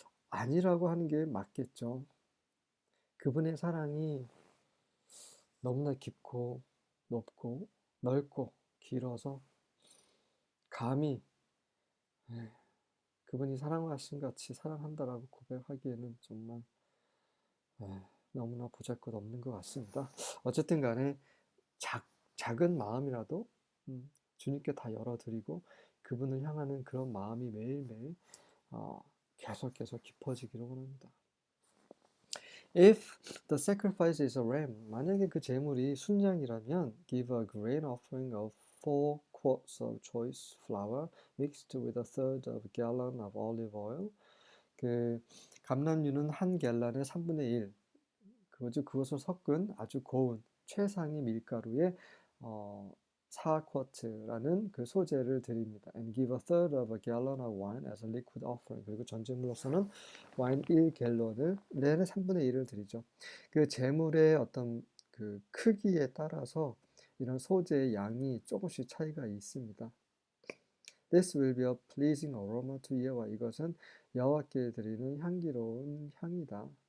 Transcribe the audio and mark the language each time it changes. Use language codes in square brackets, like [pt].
[ko] 아니라고 하는 게 맞겠죠. 그분의 사랑이 너무나 깊고 높고 넓고 길어서 감히 그분이 사랑하신 같이 사랑한다라고 고백하기에는 정말 너무나 보잘것없는 것 같습니다. 어쨌든 간에 작은 마음이라도 주님께 다 열어드리고 그분을 향하는 그런 마음이 매일매일 계속 깊어지기를 원합니다. [en] If the sacrifice is a ram, [ko] 만약에 그 제물이 순양이라면 [en] give a grain offering of 4 quarts of choice flour mixed with a third of a gallon of olive oil. [ko] 그 감람유는 한 갤런의 3분의 1, 그것을 섞은 아주 고운 최상의 밀가루에 4쿼트라는 그 소재를 드립니다. [en] And give a third of a gallon of wine as a liquid offering. [ko] 그리고 전제물로서는 와인 1갤런을 내내 3분의 1을 드리죠. 그 제물의 어떤 그 크기에 따라서 이런 소재의 양이 조금씩 차이가 있습니다. [en] This will be a pleasing aroma to Yahweh. [ko] 이것은 여호와께 드리는 향기로운 향이다.